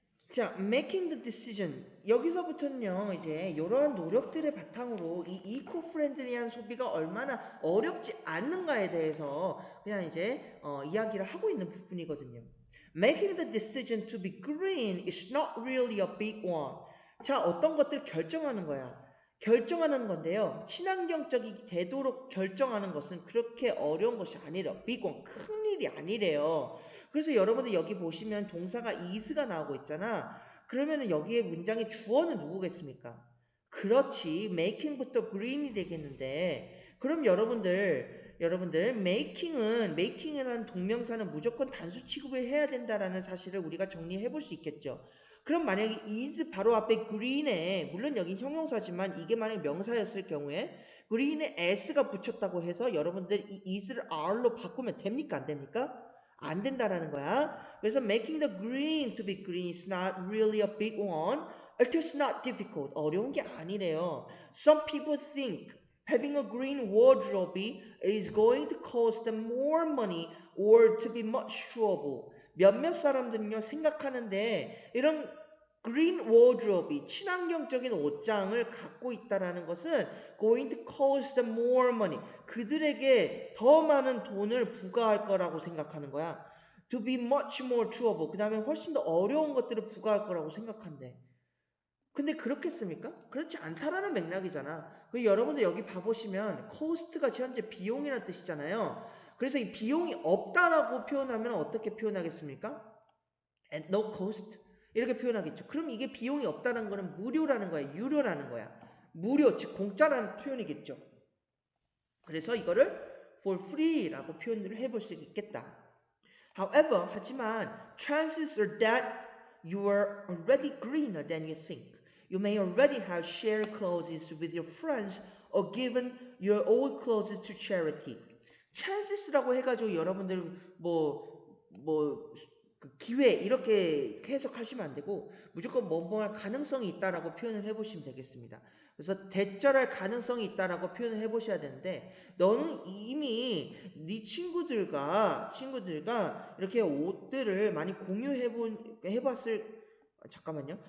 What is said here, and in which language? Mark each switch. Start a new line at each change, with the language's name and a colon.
English: 자, making the decision.
Korean: 여기서부터는요, 이제 이러한 노력들의 바탕으로 이 이코프렌들리한 소비가 얼마나 어렵지 않는가에 대해서 그냥 이제 이야기를 하고 있는 부분이거든요.
English: Making the decision to be green is not really a big one.
Korean: 자, 어떤 것들 결정하는 거야. 결정하는 건데요. 친환경적이 되도록 결정하는 것은 그렇게 어려운 것이 아니래요. big one, 큰 일이 아니래요. 그래서 여러분들 여기 보시면 동사가 is가 나오고 있잖아. 그러면은 여기에 문장의 주어는 누구겠습니까? 그렇지. making부터 green이 되겠는데 그럼 여러분들 making이라는 동명사는 무조건 단수 취급을 해야 된다라는 사실을 우리가 정리해 볼 수 있겠죠. 그럼 만약에 is 바로 앞에 green에 물론 여기 형용사지만 이게 만약 명사였을 경우에 green에 s가 붙였다고 해서 여러분들 이 is를 are로 바꾸면 됩니까? 안 됩니까? 안 된다라는 거야.
English: 그래서 making the green to be green is not really a big one. It is not difficult.
Korean: 어려운 게 아니래요.
English: Some people think having a green wardrobe is going to cost them more money or to be much trouble.
Korean: 몇몇 사람들은요 생각하는데 이런 green wardrobe, 친환경적인 옷장을 갖고 있다라는 것은
English: going to cost them more money.
Korean: 그들에게 더 많은 돈을 부과할 거라고 생각하는 거야.
English: To be much more trouble.
Korean: 그 다음에 훨씬 더 어려운 것들을 부과할 거라고 생각한대. 근데 그렇겠습니까? 그렇지 않다라는 맥락이잖아. 여러분들 여기 봐보시면 cost가 현재 비용이라는 뜻이잖아요. 그래서 이 비용이 없다라고 표현하면 어떻게 표현하겠습니까?
English: At no cost.
Korean: 이렇게 표현하겠죠. 그럼 이게 비용이 없다는 거는 무료라는 거야. 유료라는 거야. 무료, 즉 공짜라는 표현이겠죠. 그래서 이거를 for free라고 표현을 해볼 수 있겠다.
English: However,
Korean: 하지만
English: chances are that you are already greener than you think. You may already have shared clothes with your friends or given your old clothes to charity.
Korean: chances라고 해가지고 여러분들 그 기회 이렇게 해석하시면 안 되고 무조건 뭐할 가능성이 있다라고 표현을 해보시면 되겠습니다. 그래서 대절할 가능성이 있다라고 표현을 해보셔야 되는데 너는 이미 네 친구들과 이렇게 옷들을 많이 해봤을 잠깐만요.